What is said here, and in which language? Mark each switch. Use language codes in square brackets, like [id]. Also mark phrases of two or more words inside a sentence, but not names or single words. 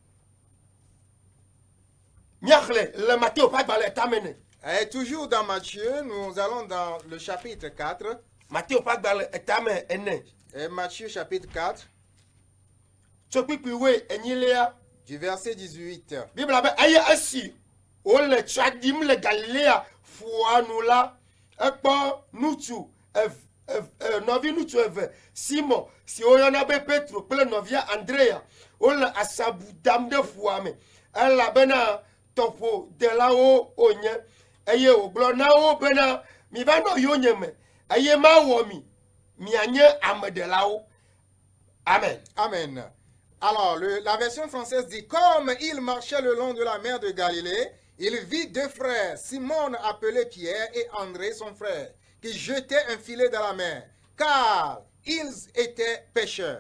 [fr] Et toujours dans Matthieu, nous allons dans le chapitre 4. Et Matthieu chapitre 4, du verset 18. [ee] o le tsadim le Galilea fuanula ekpo nutsu novi nutsu eve Simon si oyana be Petro kple novia Andrea o le asabu dam de fuame elabena toƒo delawo onye eye wogblɔ na wo bena mi va nɔ yonye me eye ma wɔ mi mianye amedelawo. Amen. Amen. [fr] Alors, la version française dit, comme il marchait le long de la mer de Galilée, il vit deux frères, Simon appelé Pierre et André son frère, qui jetaient un filet dans la mer, car ils étaient pêcheurs.